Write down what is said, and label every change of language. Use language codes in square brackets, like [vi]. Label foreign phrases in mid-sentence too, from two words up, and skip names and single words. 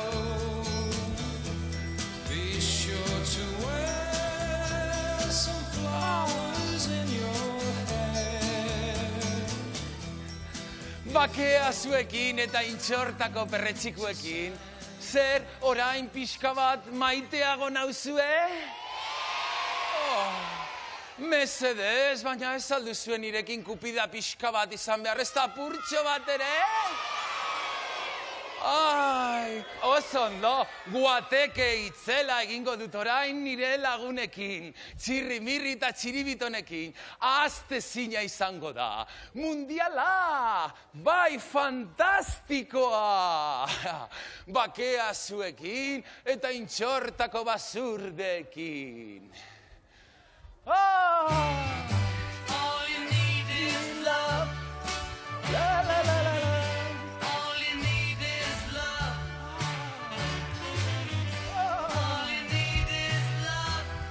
[en] be sure to wear some flowers in your hair. [eu] Bakea zuekin eta intxortako perretxikuekin, zer orain pixka bat maiteago nauzue? Mesedez, baina ez aldu zuen irekin kupida pixka bat izan behar, ez da purtxo bat ere? Ai, oso ondo, guateke itzela egingo dut orain nire lagunekin, txirrimirri eta txiribitonekin, aztezina izango da, mundiala, bai fantastikoa, bakea zuekin eta intxortako basurdekin. [en] All you need is love. La la la la la. All you need is love. All you need is love.